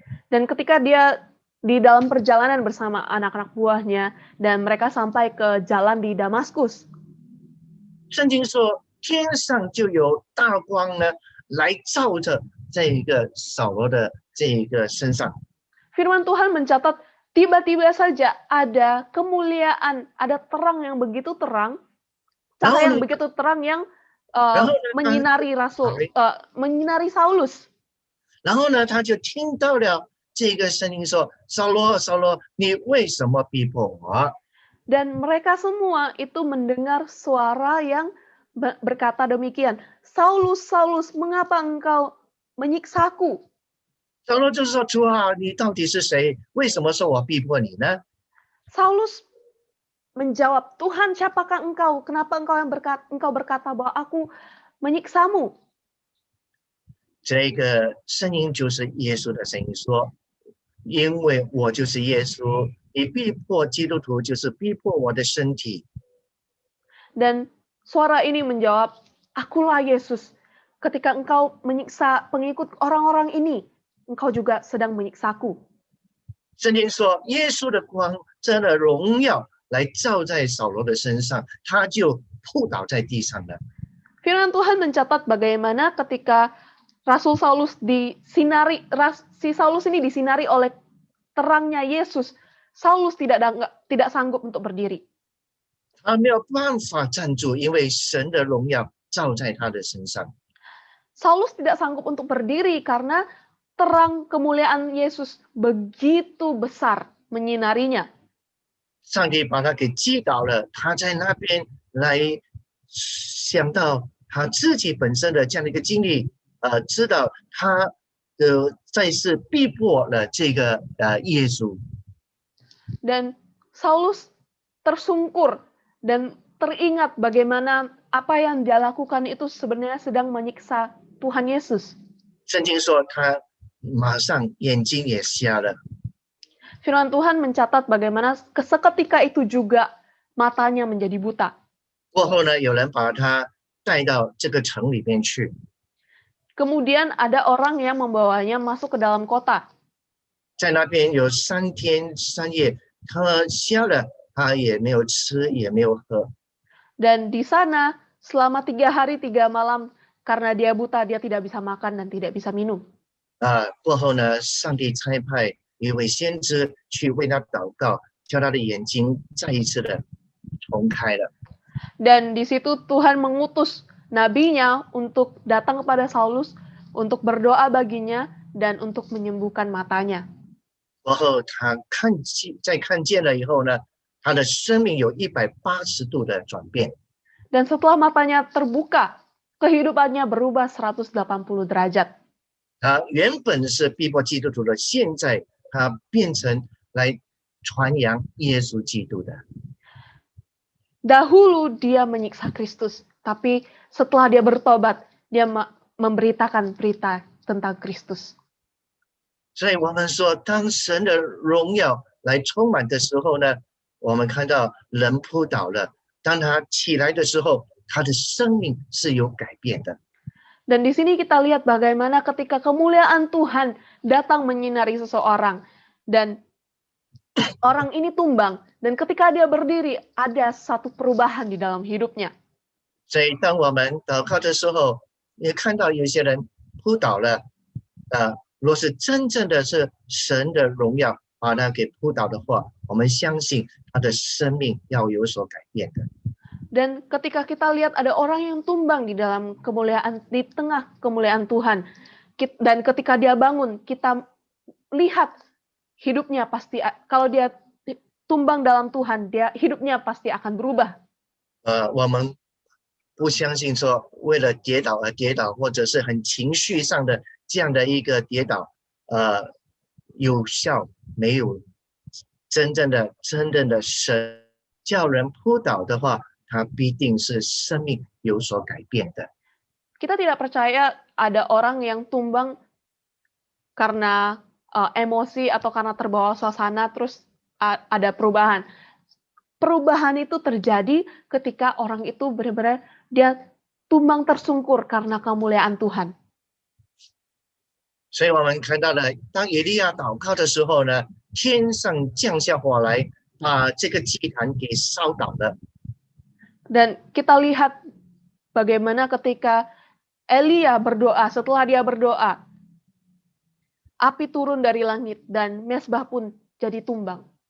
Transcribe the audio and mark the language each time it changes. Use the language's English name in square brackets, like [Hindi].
[Indonesian] Dan ketika dia di dalam perjalanan bersama anak-anak buahnya dan mereka sampai ke jalan di Damaskus. [Chinese] 圣经说天上就有大光呢来照着这个扫罗的这个身上。 [Indonesian] Firman Tuhan mencatat tiba-tiba saja ada kemuliaan, ada terang yang begitu terang, cahaya yang begitu terang yang menyinari menyinari Saulus. [Chinese] 然后呢，他就听到了这个声音说：“扫罗，扫罗，你为什么逼迫我？” [Indonesian] Dan mereka semua itu mendengar suara yang berkata demikian, Saulus, Saulus, mengapa engkau menyiksaku? [Chinese] 扫罗就说：“主啊，你到底是谁？为什么说我逼迫你呢？” [Indonesian] Saulus menjawab, Tuhan, siapakah engkau? Kenapa engkau berkata bahwa aku menyiksamu? [Chinese] 这个声音就是耶稣的声音，说：“因为我就是耶稣，你逼迫基督徒就是逼迫我的身体。” [Indonesian] Dan suara ini menjawab, akulah Yesus. Ketika engkau menyiksa pengikut orang-orang ini, engkau juga sedang menyiksaku. [Chinese] 圣经说，耶稣的光真的荣耀来照在扫罗的身上，他就扑倒在地上了。 [Indonesian] Firman Tuhan mencatat bagaimana ketika Rasul Saulus si Saulus ini disinari oleh terangnya Yesus, Saulus tidak sanggup untuk berdiri. [Chinese] 他没有办法站住，因为神的荣耀照在他的身上。 [Indonesian] Saulus tidak sanggup untuk berdiri karena terang kemuliaan Yesus begitu besar menyinarinya. [Chinese] 上帝把他给击倒了，他在那边来想到他自己本身的这样的一个经历，知道他再次逼迫了这个耶稣。 [Indonesian] Dan Saulus tersungkur dan teringat bagaimana apa yang dia lakukan itu sebenarnya sedang menyiksa Tuhan Yesus. [Chinese] 圣经说他马上眼睛也瞎了。 [Indonesian] Firman Tuhan mencatat bagaimana seketika itu juga matanya menjadi buta. [Chinese] 过后呢，有人把他带到这个城里面去， [Indonesian] Kemudian ada orang yang membawanya masuk ke dalam kota. [Chinese] 在那边有3天3夜，他瞎了，他也没有吃也没有喝。 [Indonesian] Dan di sana selama 3 hari 3 malam karena dia buta, dia tidak bisa makan dan tidak bisa minum. [Chinese] 过后呢，上帝差派一位先知去为他祷告，叫他的眼睛再一次的重开了。 [Indonesian] Dan di situ Tuhan mengutus nabinya untuk datang kepada Saulus, untuk berdoa baginya dan untuk menyembuhkan matanya. [Chinese] 过后他再看见了以后呢，他的生命有180度的转变。 [Indonesian] Dan setelah matanya terbuka, kehidupannya berubah 180 derajat. [Chinese] 他原本是逼迫基督徒的，现在他变成来传扬耶稣基督的。 [Indonesian] Dahulu dia menyiksa Kristus, tapi setelah dia bertobat, dia memberitakan berita tentang Kristus. [Chinese] 所以我们说，当神的荣耀来充满的时候呢，我们看到人扑倒了，当他起来的时候，他的生命是有改变的。 [Indonesian] Dan di sini kita lihat bagaimana ketika kemuliaan Tuhan datang menyinari seseorang dan orang ini tumbang, dan ketika dia berdiri ada satu perubahan di dalam hidupnya. [Chinese] 所以当我们祷告的时候，也看到有些人扑倒了，若是真正的是神的荣耀把他给扑倒的话，我们相信他的生命要有所改变的。 [Indonesian] Dan ketika kita lihat ada orang yang tumbang di dalam kemuliaan, di tengah kemuliaan Tuhan, dan ketika dia bangun, kita lihat hidupnya pasti, kalau dia tumbang dalam Tuhan, hidupnya pasti akan berubah. [Chinese] 我们不相信说为了跌倒而跌倒，或者是很情绪上的这样的一个跌倒，有效没有真正的神叫人扑倒的话，他必定是生命有所改变的。 [Indonesian] Kita tidak percaya ada orang yang tumbang karena emosi atau karena terbawa suasana terus ada perubahan. Perubahan itu terjadi ketika orang itu benar-benar dia tumbang tersungkur karena kemuliaan Tuhan. [Chinese] 所以我们看到了，当以利亚祷告的时候呢，天上降下火来，把这个祭坛给烧倒了。 [Indonesian] Dan kita lihat bagaimana ketika Elia berdoa, setelah dia berdoa, api turun dari langit dan mesbah pun jadi tumbang.